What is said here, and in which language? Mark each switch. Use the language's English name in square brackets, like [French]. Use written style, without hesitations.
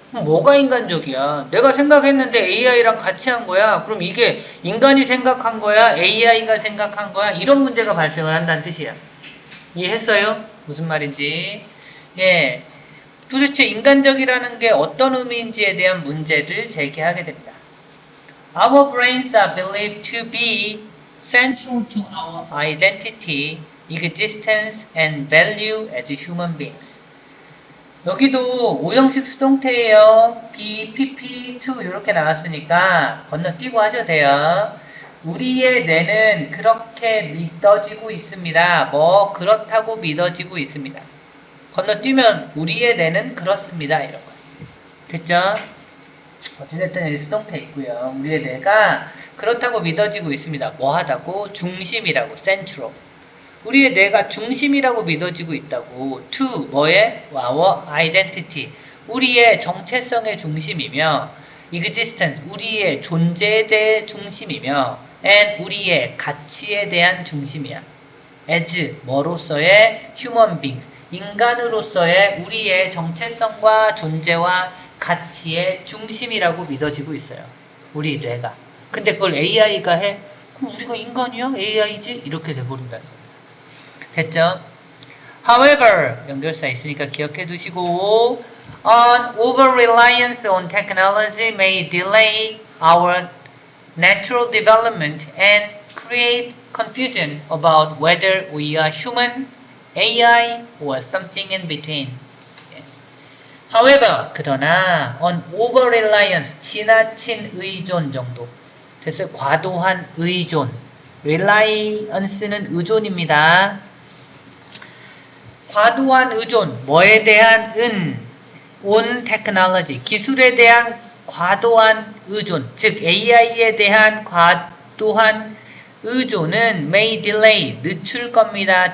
[Korean] 뭐가 인간적이야? 내가 생각했는데 AI랑 같이 한 거야. 그럼 이게 인간이 생각한 거야? AI가 생각한 거야? 이런 문제가 발생을 한다는 뜻이야. 이해했어요? 무슨 말인지. 도대체 인간적이라는 게 어떤 의미인지에 대한 문제를 제기하게 됩니다. [English] Our brains are believed to be central to our identity, existence, and value as human beings. [Korean] 여기도 5형식 수동태예요. be, pp, to 이렇게 나왔으니까 건너뛰고 하셔도 돼요. 우리의 뇌는 그렇게 믿어지고 있습니다. 그렇다고 믿어지고 있습니다. 건너뛰면 우리의 뇌는 그렇습니다. 이런 거. 됐죠? 어찌됐든 여기 수동태 있고요. 우리의 뇌가 그렇다고 믿어지고 있습니다. 뭐 하다고? 중심이라고. central. 우리의 뇌가 중심이라고 믿어지고 있다고. to, 뭐의? our identity. 우리의 정체성의 중심이며, existence, 우리의 존재에 대해 중심이며, and 우리의 가치에 대한 중심이야. as, 뭐로서의? [English] human beings. [Korean] 인간으로서의 우리의 정체성과 존재와 가치의 중심이라고 믿어지고 있어요. 우리 뇌가. 근데 그걸 AI가 해? 그럼 우리가 인간이야? AI지? 이렇게 돼버린다는 거예요. 됐죠? [English] However, [Korean] 연결사 있으니까 기억해 두시고 [English] an over-reliance on technology may delay our natural development and create confusion about whether we are human, AI, or something in between. [Korean] However, 그러나 [English] on over-reliance, [Korean] 지나친 의존 정도. 그래서 과도한 의존. reliance는 의존입니다. 과도한 의존, 뭐에 대한 [English] on technology, [Korean] 기술에 대한 과도한 의존, 즉 AI에 대한 과도한 의존은 [English] may delay, [Korean] 늦출 겁니다.